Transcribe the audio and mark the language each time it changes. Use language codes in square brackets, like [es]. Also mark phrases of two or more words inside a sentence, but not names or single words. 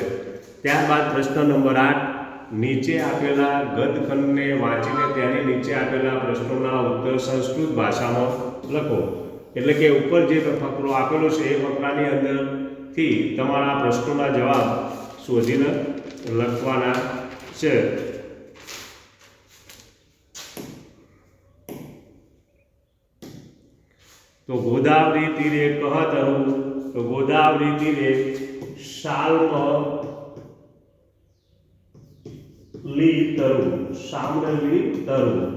[gu] ત્યારબાદ પ્રશ્ન નંબર 8 નીચે આપેલા ગદ્યખંડને વાંચીને તેની નીચે આપેલા પ્રશ્નોના ઉત્તર સંસ્કૃત ભાષામાં લખો। એટલે કે ઉપર જે ફકરો આપેલો છે એ ફકરાની અંદરથી તમારા પ્રશ્નોના જવાબ શોધીને લખવાના છે। [sa] तो गोदावरी तीरे कहतरु, तो गोदावरी तीरे शाल्मली तरु, शामली तरु।